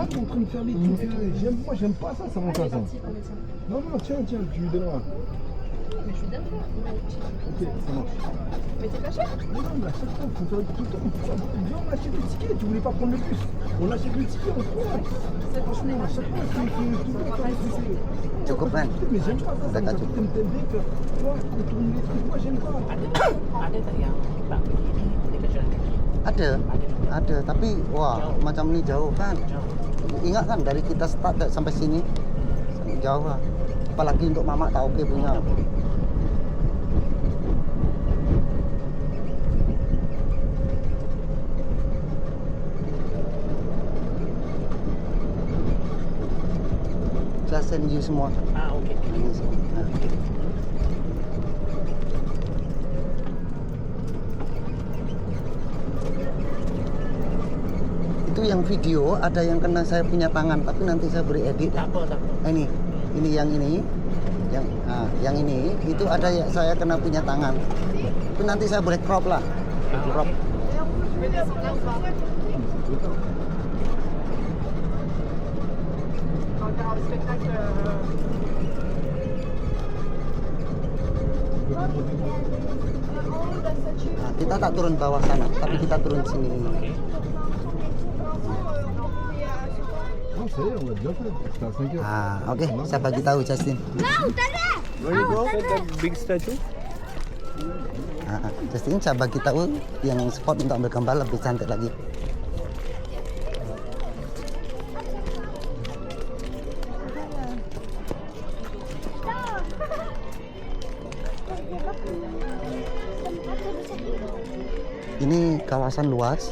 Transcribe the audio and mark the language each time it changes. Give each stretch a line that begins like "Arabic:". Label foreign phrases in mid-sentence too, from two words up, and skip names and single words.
French: T'es en train de faire des trucs. Moi, j'aime pas ça, ça m'intéresse. Non, tiens, tu lui donneras. Mais je lui donne pas. Ok, ça marche. Mais t'es pas cher? Non, mais à chaque fois, faut faire tout le temps. Viens, on achète le ticket. Tu voulais pas prendre le bus. On achète le ticket, on prend. Franchement, à chaque fois, tout le temps.
Malay: Cukup kan?
French: Mais j'aime pas ça.
Malay: Udah tak cukup.
French: T'aimes bien faire. Tu vois, tourner les trucs. Moi, j'aime pas.
Malay: Ada tadi yang bang begini, ini kecil. Ada. Tapi wah macam ini jauh kan? Ingat kan dari kita start sampai sini jauh lah. Apalagi untuk mama tak oke punya. Saya
English: send you
Malay: semua. Oke. Ini semua. Nah. Itu yang video ada yang kena saya punya tangan, tapi nanti saya beri edit. Tak apa. Ini yang ini itu ada ya, saya kena punya tangan. Itu nanti saya boleh crop lah. Crop. Nah, kita tak turun bawah sana, tapi kita turun sini.
French: Non, ça y est, on l'a déjà fait. C'était à 5 heures.
Malay: Oke, saya bagi tahu Justin.
English: Where you go with that big statue?
Malay: Justin saya bagi tahu yang spot untuk ambil gambar lebih cantik lagi. Ini kawasan luas.